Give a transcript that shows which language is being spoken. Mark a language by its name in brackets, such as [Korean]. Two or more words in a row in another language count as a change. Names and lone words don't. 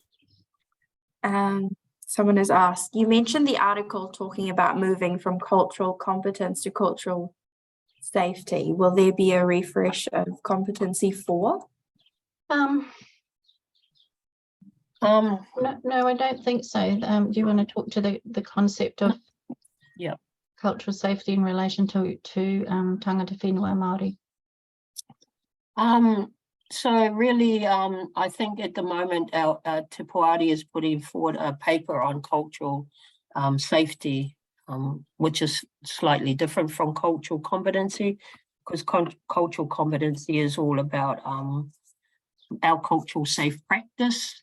[English] Someone has asked, you mentioned the article talking about moving from cultural competence to cultural safety. Will there be a refresh of competency 4? No, I don't think so. Do you want to talk to the concept of cultural safety in relation to [Māori] tangata whenua [English] Māori? So really, I think at the moment our Te Puari is putting forward a paper on cultural safety, which is slightly different from cultural competency, because cultural competency is all about our cultural safe practice.